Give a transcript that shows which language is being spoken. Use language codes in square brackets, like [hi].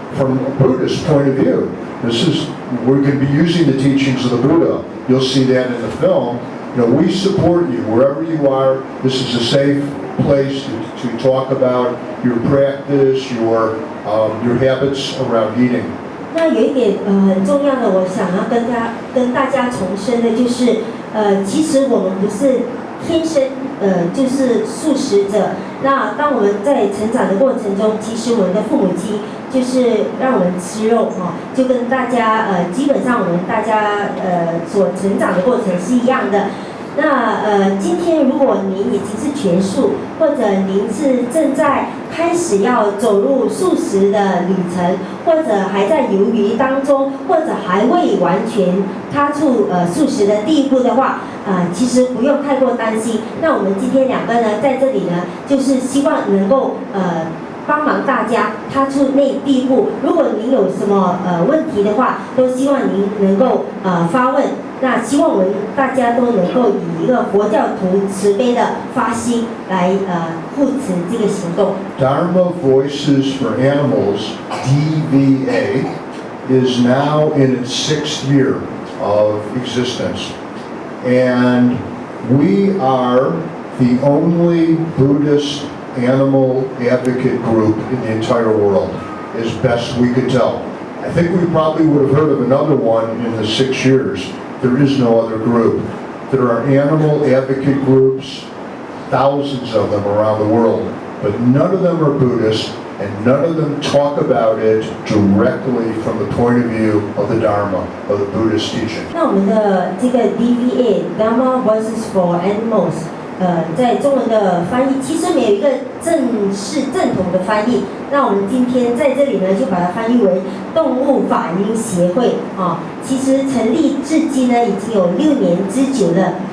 [en] from a Buddhist point of view. We're going to be using the teachings of the Buddha. You'll see that in the film. We support you wherever you are. This is a safe place to talk about your practice, your habits around eating. [zh] 那有一点很重要的，我想要跟大家重申的就是，其实我们不是天生就是素食者。那当我们在成长的过程中，其实我们的父母亲就是让我们吃肉就跟大家基本上我们大家所成长的过程是一样的。那今天如果您已经是全素，或者您是正在开始要走入素食的旅程，或者还在犹豫当中，或者还未完全踏出素食的第一步的话，其实不用太过担心。那我们今天两个呢，在这里呢，就是希望能够帮忙大家踏出那第一步。如果您有什么问题的话，都希望您能够发问。那希望我们大家都能够以一个佛教徒慈悲的发心来护持这个行动。 [en] Dharma Voices for Animals (DVA) is now in its 6th year of existence, and we are the only Buddhist animal advocate group in the entire world, as best we could tell. I think we probably would have heard of another one in the 6 years. There is no other group. There are animal advocate groups, thousands of them around the world, but none of them are Buddhist, and none of them talk about it directly from the point of view of the Dharma, of the Buddhist teaching. [zh] 那我们的这个 DVA Dharma Voices for Animals，在中文的翻译其实没有一个正统的翻译。那我们今天在这里呢，就把它翻译为动物法音协会其实成立至今呢，已经有6年之久了。